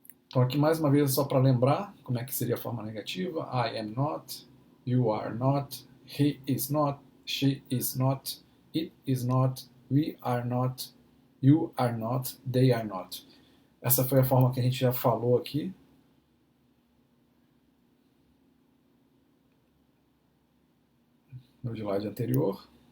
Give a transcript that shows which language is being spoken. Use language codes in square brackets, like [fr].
[pt] Então aqui mais uma vez só para lembrar como é que seria a forma negativa. [en] I am not, you are not, he is not, she is not, it is not, we are not, you are not, they are not. [pt] Essa foi a forma que a gente já falou aqui. No slide anterior.